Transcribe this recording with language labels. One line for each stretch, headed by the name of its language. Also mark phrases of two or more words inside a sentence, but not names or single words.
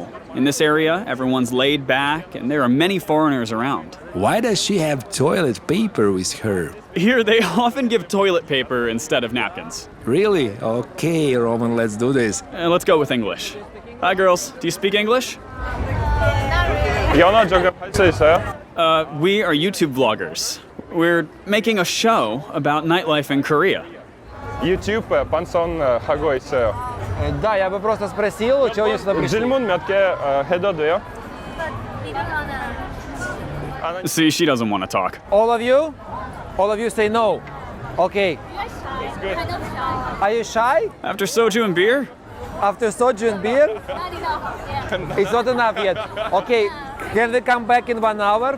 English: In this area, everyone's laid back, and there are many foreigners around. Why does she have toilet paper with her? Here, they often give toilet paper instead of napkins. Really? Okay, Roman, let's do this. Let's go with English. Hi, girls. Do you speak English?
Korean: 연어 저거 할 수 있어요?
English: We are YouTube vloggers. We're making a show about nightlife in Korea.
Korean: YouTube 방송하고 있어요.
Russian: Да, я бы просто спросил, чего они сюда пришли.
Korean: 질문 몇 개 해도 돼요?
English: See, she doesn't want to talk. All of you say no. Okay. Are you shy? After soju and beer? After soju and beer? It's not enough yet. Okay, can they come back in 1 hour?